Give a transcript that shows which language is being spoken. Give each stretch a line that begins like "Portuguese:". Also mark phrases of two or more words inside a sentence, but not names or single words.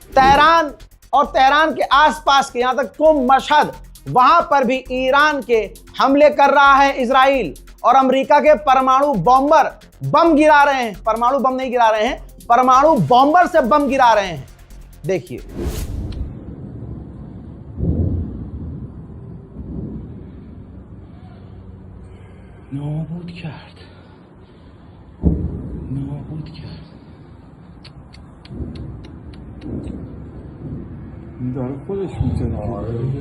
Hindi: तेहरान और तेहरान के आसपास के, यहां तक कुम मशहद, वहां पर भी ईरान के हमले कर रहा है इजराइल। और अमेरिका के परमाणु बॉम्बर बम गिरा रहे हैं, परमाणु बम नहीं गिरा रहे हैं, परमाणु बॉम्बर से बम गिरा रहे हैं। देखिए,
Persian: نابود کرد نابود کرد این داره خودش میزنه